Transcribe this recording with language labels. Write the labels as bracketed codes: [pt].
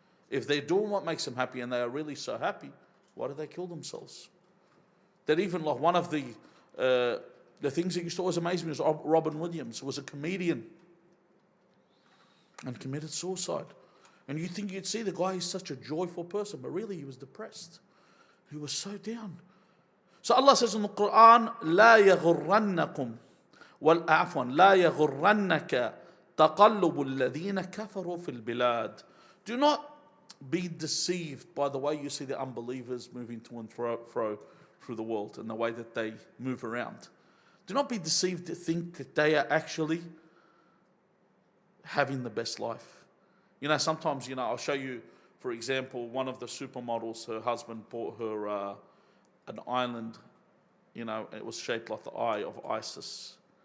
[en] If they're doing what makes them happy and they are really so happy, why do they kill themselves? That even like one of the things that used to always amaze me was Robin Williams, who was a comedian and committed suicide. And you think you'd see the guy is such a joyful person, but really he was depressed. He was so down. So Allah says in the Quran, [ar] لا يغرنكم عفوا لا يغرنك تقلب الذين كفروا في البلاد. [en] Do not be deceived by the way you see the unbelievers moving to and fro through the world and the way that they move around. Do not be deceived to think that they are actually having the best life. You know, sometimes, you know, I'll show you, for example, one of the supermodels, her husband bought her an island, you know, it was shaped like the eye of Isis.